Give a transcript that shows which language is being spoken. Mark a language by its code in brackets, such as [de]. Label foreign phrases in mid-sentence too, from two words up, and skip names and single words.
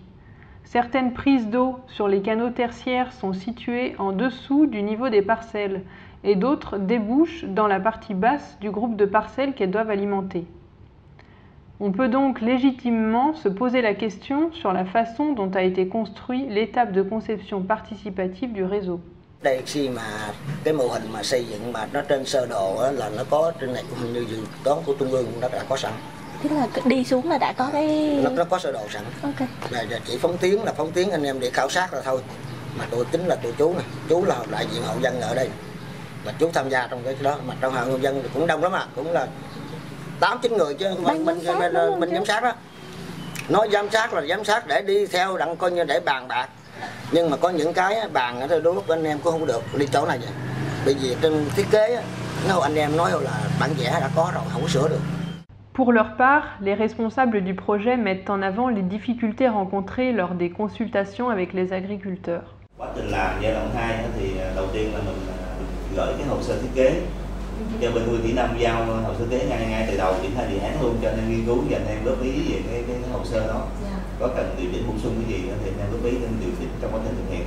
[fr] Certaines prises d'eau sur les canaux tertiaires sont situées en dessous du niveau des parcelles et d'autres débouchent dans la partie basse du groupe de parcelles qu'elles doivent alimenter. On peut donc légitimement se poser la question sur la façon dont a été construit l'étape de conception participative du réseau. [vi] Đây khi mà cái mô hình mà xây dựng mà nó trên sơ đồ là nó có trên này cũng như dự toán của Trung ương nó đã có sẵn. Tức là đi xuống là đã có cái... Nó có sơ đồ sẵn. Ok. Là chỉ phóng tuyến anh em để khảo sát là thôi. Mà tôi tính là tụi chú này, chú là đại diện hậu dân ở đây. Mà chú tham gia trong cái đó, mà trong hậu dân thì cũng đông lắm cũng là 8-9 người chứ mình giám sát đó. Nói giám sát là giám sát để đi theo đặng coi như để bàn bạc. Nhưng mà có những cái bàn ở đôi lúc anh em cũng không được đi chỗ này vậy. Bởi vì trên thiết kế nó anh em nói là bản vẽ đã có rồi, không có sửa được. [fr] Pour leur part, les responsables du projet mettent en avant les difficultés rencontrées lors des consultations avec les agriculteurs. [vi] Quá trình làm giai đoạn 2 thì đầu tiên là mình gửi cái hồ sơ thiết kế cho bên nuôi Thủy Năm, giao hồ sơ thiết kế ngay từ đầu triển khai đề án luôn cho anh em nghiên cứu và anh em góp ý về cái hồ sơ đó. Có cần điều chỉnh bổ sung cái gì thì anh em góp ý nên điều chỉnh trong quá trình thực hiện.